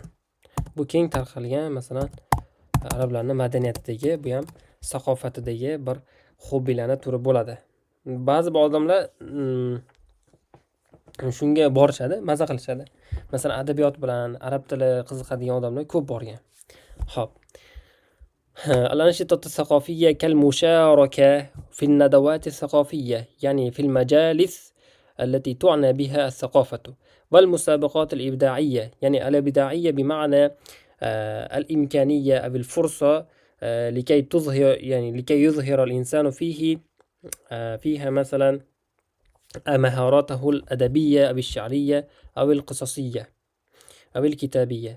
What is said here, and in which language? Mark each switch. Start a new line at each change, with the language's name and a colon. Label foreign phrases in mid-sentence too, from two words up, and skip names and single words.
Uzbek: Bu keng tarqalgan, masalan, arablarning madaniyatidagi, bu ham saqofatidagi bir hobbilarning turi bo'ladi. Ba'zi odamlar shunga borishadi, maza qilishadi. Masalan, adabiyot bilan arab tili qiziqadigan odamlar ko'p borgan. Xo'p.
Arabic: الأنشطة الثقافية كالمشاركة في الندوات الثقافية، يعني في المجالس التي تعنى بها الثقافة، والمسابقات الإبداعية، يعني الإبداعية بمعنى الإمكانية أو الفرصة لكي يظهر الإنسان فيها مثلا مهاراته الأدبية أو الشعرية أو القصصية أو الكتابية.